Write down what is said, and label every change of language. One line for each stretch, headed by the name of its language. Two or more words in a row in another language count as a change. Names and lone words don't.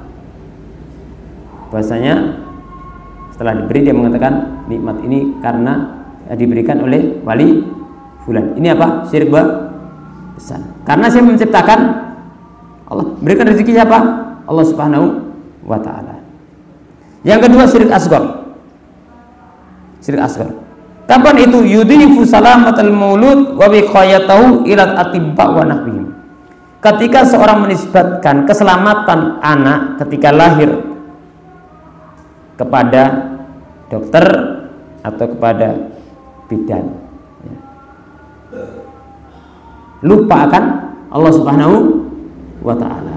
Indonesian: Bahasanya setelah diberi dia mengatakan nikmat ini karena diberikan oleh wali fulan. Ini apa? Syirik besar. Karena saya menciptakan, Allah berikan rezeki siapa?
Arabic: الله سبحانه وتعالى.
Indonesian: Yang kedua syirik asghar. Syirik asghar. Kapan itu?
Arabic: يضيف سلامة المولود ووقايته إلى الأطباء ونحوهم.
Indonesian: Ketika seorang menisbatkan keselamatan anak ketika lahir kepada dokter atau kepada bidan, lupa akan
Arabic: الله سبحانه وتعالى.